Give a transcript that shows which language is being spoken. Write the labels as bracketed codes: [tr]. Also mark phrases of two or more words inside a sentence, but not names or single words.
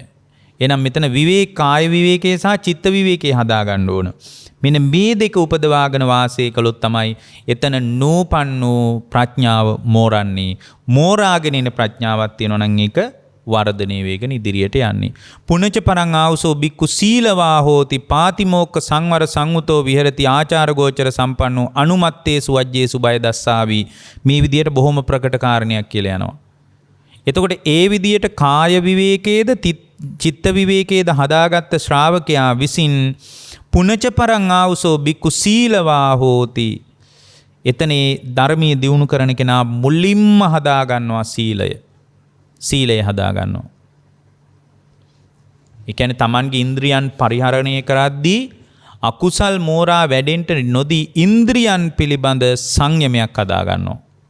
[si] එහෙනම් මෙතන කාය විවේකයේ සහ චිත්ත විවේකයේ හදා ගන්න ඕන. මෙන්න මේ දෙක උපදවාගෙන වාසය කළොත් තමයි එතන නූපන්නෝ ප්‍රඥාව මෝරන්නේ. මෝරාගෙන ඉන ප්‍රඥාවක් තියෙනවා නම් ඒක වර්ධනය වේගෙන ඉදිරියට යන්නේ. [pi] පුනච පරං ආවසෝ බික්කු සීලවා හෝති පාතිමෝක්ඛ සංවර සංවුතෝ විහෙරති ආචාර ගෝචර සම්පන්නෝ අනුමත්තේසු වජ්ජේසු බය දස්සාවි. [si] මේ විදියට බොහොම ප්‍රකට කාරණයක් කියලා යනවා. එතකොට ඒ විදියට කාය විවේකයේද චිත්ත විවේකයේද හදාගත්ත ශ්‍රාවකයා විසින් [pi] පුනච පරං ආවසෝ බික්කු සීලවා හෝති. [si] එතනේ ධර්මයේ දියුණු කරන කෙනා මුලින්ම හදා ගන්නවා සීලය. සීලය හදා ගන්නවා. ඒ කියන්නේ Tamanගේ ඉන්ද්‍රියන් පරිහරණය කරද්දී අකුසල් මෝරා වැඩෙන්න නොදී ඉන්ද්‍රියන් පිළිබඳ සංයමයක් හදා ගන්නවා.